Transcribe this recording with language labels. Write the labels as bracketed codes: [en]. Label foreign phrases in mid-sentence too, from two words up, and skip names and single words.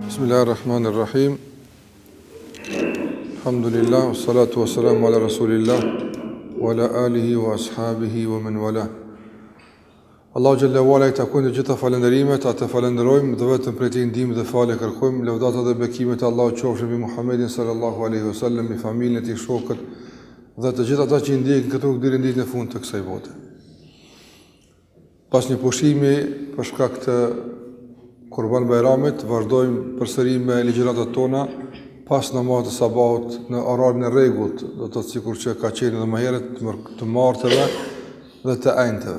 [ar] بسم الله الرحمن الرحيم. الحمد لله، الصلاة والسلام على رسول الله وعلى آله وأصحابه ومن والاه. الله جل وعلا [sq] i takojnë të gjitha falënderimet, atë falenderojmë dhe vetëm prej tij ndihmë dhe falë kërkojmë. Lëvdata dhe bekimet e Allahut qofshin mbi Muhammedin [ar] صلى الله عليه وسلم, [sq] mbi familjen e tij, shokët dhe të gjithë ata që i ndjekin këtë rrugë deri në ditën e fundit të kësaj bote. Pas një pushimi për shkak të Kurban Bayramit, vazhdojmë përsëri me ligjëratat tona pas namazit të sabahut në orarin e rregullt, do të thotë sikur që ka qenë edhe më herët, të martëve dhe të enjtëve.